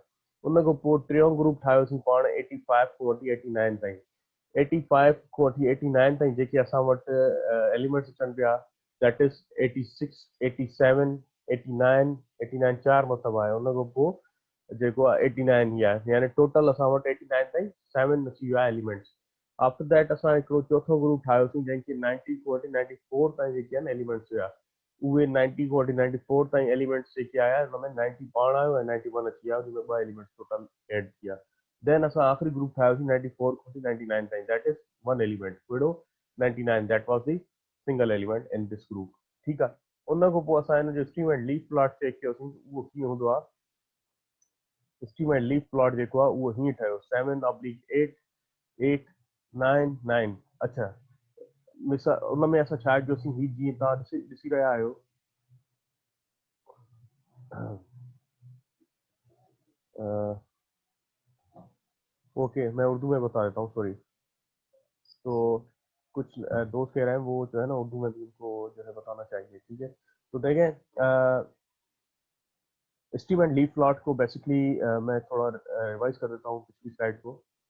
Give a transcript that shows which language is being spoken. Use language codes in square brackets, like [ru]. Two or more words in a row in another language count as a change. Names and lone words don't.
[sd] उन खां पोइ टियों ग्रुप ठाहियोसीं पाण 85 खां वठी 89 ताईं. 85 खां वठी 89 ताईं जेके असां वटि एलिमेंट्स अचनि पिया, [en] that is [sd] 86, 87, 89, 89 4 मतिलबु आहे. उन खां पोइ जेको आहे 89 ई आहे, यानी टोटल असां वटि 89 ताईं 7 अची विया एलिमेंट्स. [en] after that [sd] असां हिकिड़ो चोथों ग्रुप ठाहियोसीं जंहिंखे 90 खां वठी 94 ताईं जेके आहिनि एलिमेंट्स हुआ. उहे 90 खां वठी 94 ताईं एलिमेंट्स जेके आया हुन में 90 पाण आयो ऐं 91 अची विया, हुन में 2 एलिमेंट्स टोटल एड थी विया. देन असां आख़िरी ग्रुप ठाहियोसीं 94 खां वठी 99 ताईं, [en] that is 1 element. कहिड़ो, 99, that was the single element in this group. [sd] ठीकु आहे. उन खां पोइ असां हिन जो [en] stem and leaf plot [sd] चेक कयोसीं. उहो कीअं हूंदो आहे, [en] stem and leaf plot [sd] जेको आहे उहो हीअं ठहियो, 7/8, 8, 9, 9. अच्छा, मिसाल उन में असां छा कयोसीं, हीअ जीअं तव्हां ॾिसी रहिया आहियो, [ur] اوکے، میں اردو میں بتا دیتا ہوں، سوری. تو کچھ دوست کہہ رہے ہیں وہ جو ہے نا اردو میں بھی ان کو جو ہے بتانا چاہیے. ٹھیک ہے. تو دیکھیں, [en] stem and leaf plot [ur] کو بیسکلی میں تھوڑا ریوائز کر دیتا ہوں پچھلی سلائیڈ کو.